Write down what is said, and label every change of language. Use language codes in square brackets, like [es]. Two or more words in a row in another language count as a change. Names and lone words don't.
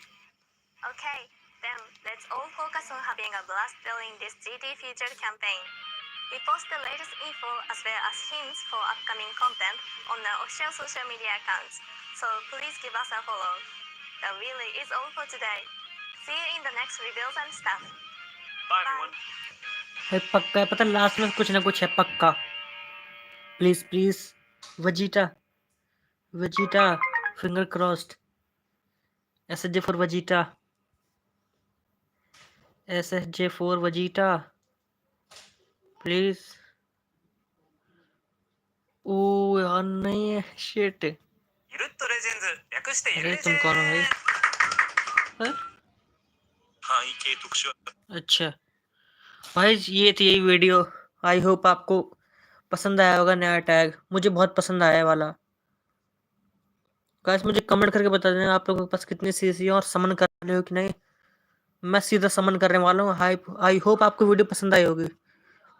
[en] Okay, then let's all focus on having a blast during this GT featured campaign. We post the latest info as well as hints for upcoming content on our official social media accounts, so please give us a follow. That really is all for today. See you in the next reveals and stuff. Bye everyone. [hi] है पक्का है, पता लास्ट में कुछ ना कुछ है पक्का. [en] please please वजीटा वजीटा finger crossed. SSJ for वजीटा. SSJ for वजीटा. [hi] प्लीज. ओ यार नहीं है शिट. [ja] ゆるっとレジェンズ略してゆる [hi] अरे [ja] レジェ [hi] तुम ン कौन हो भाई? हाँ? [ja] 範囲系特殊 [hi] अच्छा भाई ये थी यही वीडियो. [en] I hope [hi] आपको पसंद आया होगा नया टैग. मुझे बहुत पसंद आया है वाला. गाइस मुझे कमेंट करके बता देना आप लोगों के पास कितनी सीसी है और समन कर रहे हो कि नहीं. मैं सीधा समन करने वाला हूँ. [en] I hope [hi] आपको वीडियो पसंद आई होगी.